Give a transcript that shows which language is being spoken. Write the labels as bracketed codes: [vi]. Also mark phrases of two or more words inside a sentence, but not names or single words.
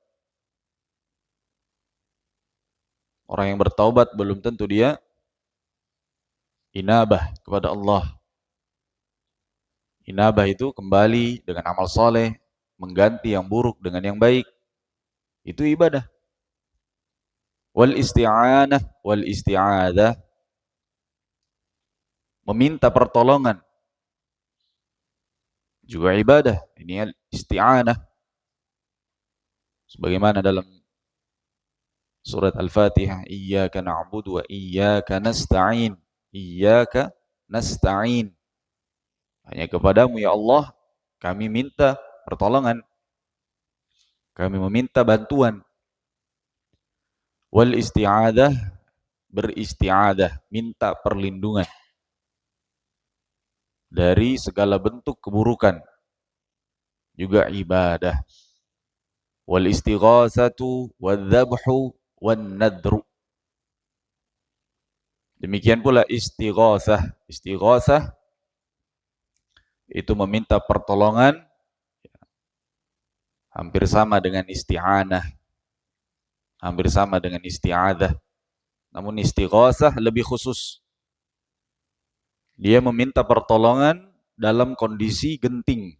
[id] Orang yang bertaubat belum tentu dia inabah kepada Allah. Inabah itu kembali dengan amal soleh, mengganti yang buruk dengan yang baik. Itu ibadah. [ar] والاستعانة والاستعاذة, [id] meminta pertolongan, juga ibadah. Ini isti'anah. Sebagaimana dalam surat Al-Fatihah, [ar] إياك نعبد وإياك نستعين. إياك نستعين, [id] hanya kepadamu ya Allah kami minta pertolongan, kami meminta bantuan. [ar] والاستعاذة, [id] beristi'adah, minta perlindungan dari segala bentuk keburukan, juga ibadah. [ar] والاستغاثة والذبح والنذر, [id] Demikian pula istighatsah. Istighatsah itu meminta pertolongan, hampir sama dengan isti'anah, hampir sama dengan isti'adzah. Namun istighatsah lebih khusus. Dia meminta pertolongan dalam kondisi genting.